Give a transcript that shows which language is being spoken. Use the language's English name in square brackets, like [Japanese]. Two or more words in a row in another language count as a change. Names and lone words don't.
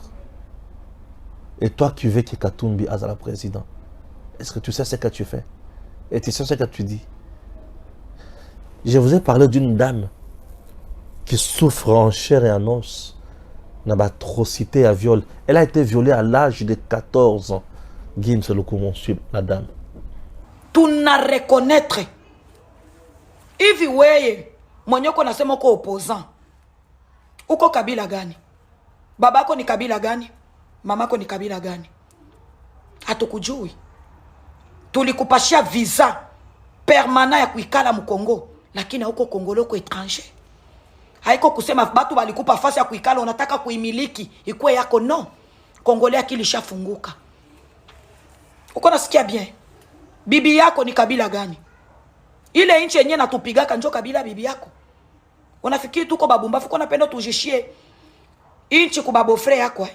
[French] Et toi qui veux que Katumbi Azala président, est-ce que tu sais ce que tu fais? Et tu sais ce que tu dis? Je vous ai parlé d'une dame qui souffre en chair et en os d'une atrocité à viol. Elle a été violée à l'âge de 14 ans. Guim, c'est le comment suivre la dame. [Swahili] Tuna reconnaître hivi weye mwenyeko nasema uko opposant uko kabila gani, babako ni kabila gani, mamako ni kabila gani, hatukujui. Tulikupashia [French] visa permanent [Swahili] ya kuikala mkongo, lakini huko Kongolo ko étranger. Haiko kusema batu balikupa fasi ya kuikala unataka kuimiliki ikuwe yako, no. Kongole akili shafunguka. Uko nasikia bien? Bibi yako ni kabila gani? Ile nchi yenyewe natupigaka njo kabila bibi yako. Unafikiri tuko babumbafu? Uko napenda tujishie nchi ku babo frère yako?